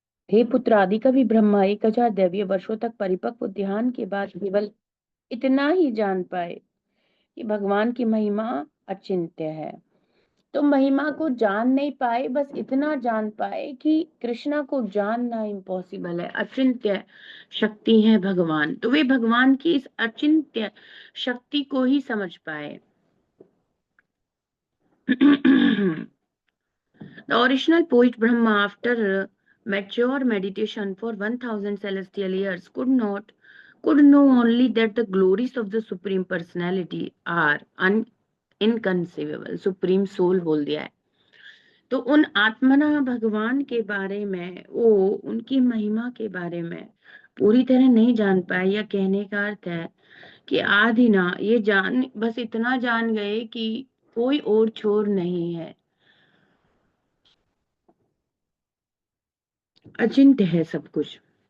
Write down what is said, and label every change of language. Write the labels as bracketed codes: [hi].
[hi] हे पुत्र, आदि कवि ब्रह्मा 1000 दैवीय वर्षों तक परिपक्व ध्यान के बाद केवल इतना ही जान पाए कि भगवान की महिमा अचिंत्य है। तो महिमा को जान नहीं पाए, बस इतना जान पाए कि कृष्णा को जानना इम्पॉसिबल है, अचिंत्य शक्ति है भगवान। तो वे भगवान की इस अचिंत्य शक्ति को ही समझ पाए। [en] The original poet Brahma, after mature meditation for 1000 celestial years, could know only that the glories of the Supreme Personality are inconceivable. [hi] Supreme Soul बोल दिया है। तो उन आत्मना भगवान के बारे में, वो उनकी महिमा के बारे में पूरी तरह नहीं जान पाए। या कहने का अर्थ है कि आदि ना, ये जान, बस इतना जान गए कि कोई और छोर नहीं है, अचिंत्य है सब कुछ।